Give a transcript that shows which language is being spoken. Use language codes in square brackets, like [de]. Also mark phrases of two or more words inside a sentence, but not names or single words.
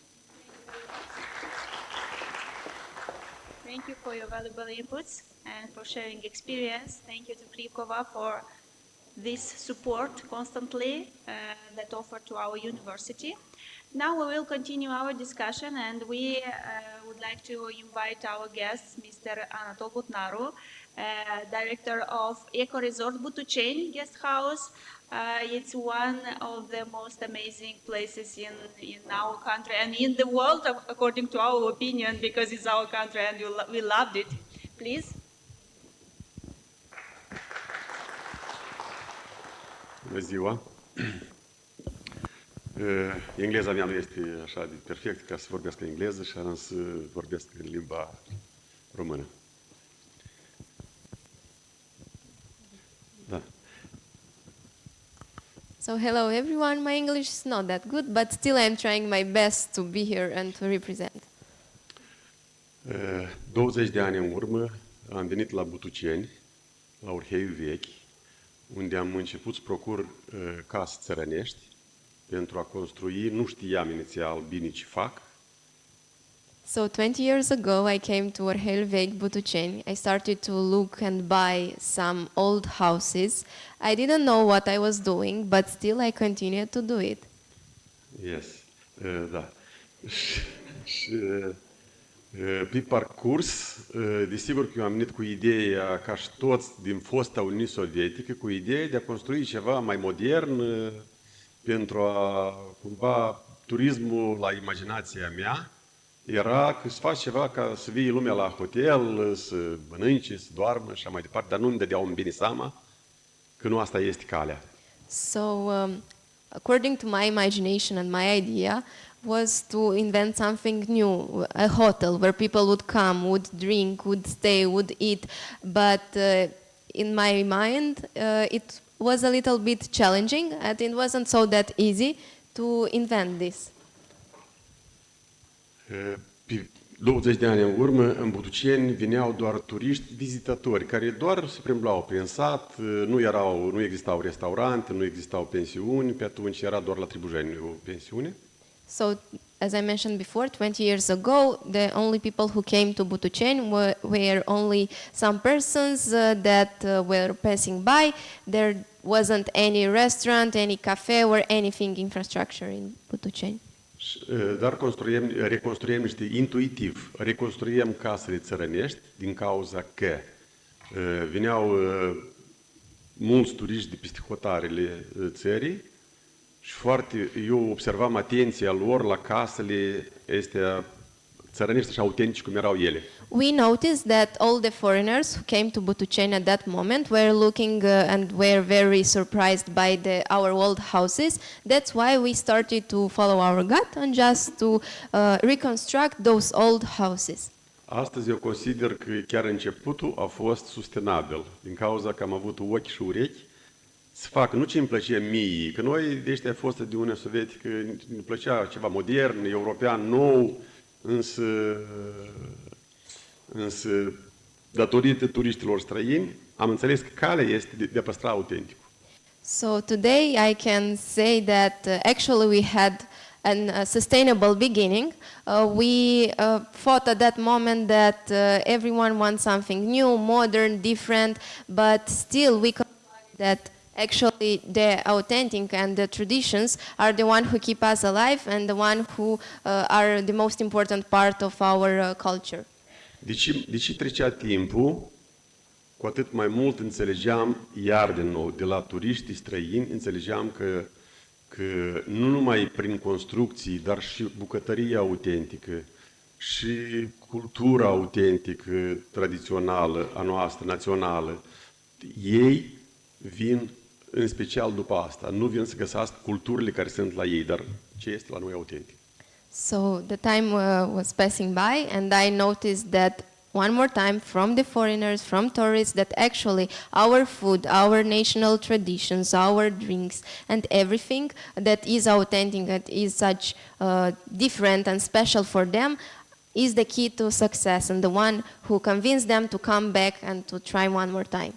[en] Thank you for your valuable inputs and for sharing experience. Thank you to Krikova for this support constantly that offered to our university. Now we will continue our discussion, and we would like to invite our guest, Mr. Într-o, Director of Eco Resort Butuceni Guest House. It's one of the most amazing places in our country and in the world, according to our opinion, because it's our country and we loved it. Please. [ro] Bună ziua! Engleza mea nu este așa de perfect ca să vorbesc engleză și am să vorbesc în limba română. Da. [en] So hello everyone, my English is not that good, but still I'm trying my best to be here and to represent. [ro] 20 de ani în urmă am venit la Butuceni, la Orheiul Vechi, unde am început să procur case țărănești pentru a construi, nu știam inițial bine ce fac. [en] So 20 years ago I came to Orheiul Vechi, Butuceni. I started to look and buy some old houses. I didn't know what I was doing, but still I continued to do it. Yes, [ro] da. Și Pe parcurs, desigur că eu am venit cu ideea, ca și toți din fosta Uniune Sovietică, cu ideea de a construi ceva mai modern pentru a, cumva, turismul la imaginația mea era că să faci ceva ca să vii lumea la hotel, să mănânce, să doarmă și așa mai departe, dar nu-mi dădeau un bine seama că nu asta este calea. [en] So, according to my imagination and my idea, was to invent something new, a hotel where people would come, would drink, would stay, would eat. But in my mind, it was a little bit challenging, and it wasn't so that easy to invent this. [ro] Pe 20 de ani în urmă, în Butuceni vineau doar turiști vizitatori, care doar se plimblau prin sat, nu existau restaurante, nu existau pensiuni, pe atunci era doar la Tribujeni o pensiune. [en] So, as I mentioned before, 20 years ago, the only people who came to Butuceni were only some persons that were passing by. There wasn't any restaurant, any cafe, or anything infrastructure in Butuceni. [ro] Dar reconstruiem intuitiv, reconstruiem casele țărănești din cauza că vineau mulți turiști de peste hotarele țării și eu observam atenția lor la casele astea țărănești și autentice cum erau ele. [en] We noticed that all the foreigners who came to Butuceni at that moment were looking and were very surprised by our old houses. That's why we started to follow our gut and just to reconstruct those old houses. [ro] Astăzi eu consider că chiar începutul a fost sustenabil, din cauza că am avut ochi și urechi să fac nu ce îmi plăcea mie, că noi de ăștia fostă de Uniunea Sovietică ne plăcea ceva modern, european, nou, însă datorită turiștilor străini am înțeles că calea este de a păstra autenticul. [en] So today I can say that actually we had a sustainable beginning. We thought at that moment that everyone wants something new, modern, different, but still we concluded that actually the authentic and the traditions are the one who keep us alive and the one who are the most important part of our culture. [ro] Deci trecea timpul, cu atât mai mult înțelegeam, iar din nou, de la turiștii străini, înțelegeam că nu numai prin construcții, dar și bucătăria autentică și cultura autentică, tradițională, a noastră, națională, ei vin în special după asta. Nu vin să găsească culturile care sunt la ei, dar ce este la noi autentic. [en] So the time was passing by and I noticed that one more time from the foreigners, from tourists, that actually our food, our national traditions, our drinks and everything that is authentic, that is such different and special for them is the key to success and the one who convinced them to come back and to try one more time.